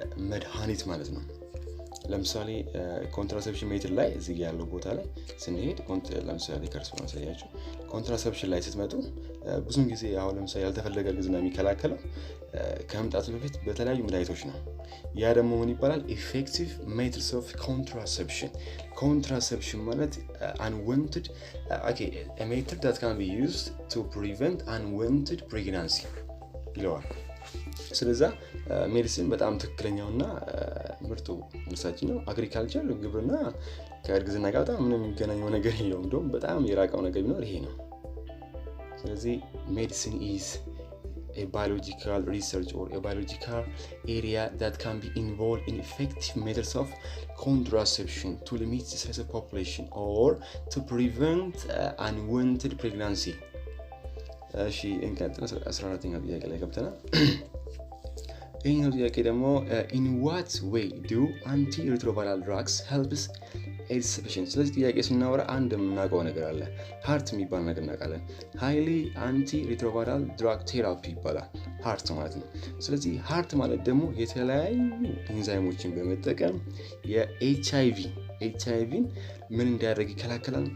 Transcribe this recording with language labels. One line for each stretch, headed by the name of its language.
Amharic: መድኃኒት ማለት ነው። ለምሳሌ ኮንትራሴፕሽን ሜትድ ላይ እዚህ ያለው ቦታ ላይ ስንሄድ ለምሳሌ ከርስ ማሳያችሁ ኮንትራሴፕሽን ላይ ስትመጡ ብዙን ጊዜ አሁን ለምሳሌ ያልተፈለገ እርግዝና የሚከላከለው ከመምጣቱ በፊት በተለያዩ መድኃኒቶች ነው። ያ ደግሞ ምን ይባላል? ኢፌክቲቭ ሜትድስ ኦፍ ኮንትራሴፕሽን። ኮንትራሴፕሽን ማለት
English: unwanted a method that can be used to prevent unwanted pregnancy
Amharic: ይለዋል። ስለዛ ሜዲሲን በጣም ትክክለኛውና ምርጡ መልሳችን ነው። አግሪካልቸር ግብርና ከእርግዝና ጋር በጣም ምንም የሚገናኘው ነገር የለውም። እንደውም በጣም የራቀው ነገር ቢኖር ይሄ ነው። ስለዚህ ሜዲሲን
English: is a biological research or a biological area that can be involved in effective methods of contraception to limit the size of population or to prevent unwanted pregnancy።
Amharic: እሺ እንቀጥል። 14ኛው ጥያቄ ላይ ገብተናል። ይሄኛው ጥያቄ ደግሞ
English: in what way do antiretroviral drugs helps AIDS patients?
Amharic: ስለዚህ ጥያቄ ስናወራ አንድ የምናውቀው ነገር አለ። ሃርት የሚባል ነገር እናውቃለን።
English: highly antiretroviral drug therapy
Amharic: ይባላል ሃርት ማለት ነው። ስለዚህ ሃርት ማለት ደግሞ የተለያዩ ኢንዛይሞችን በመጠቀም የኤችአይቪን ምን እንዲያደርግ ይከላከላል?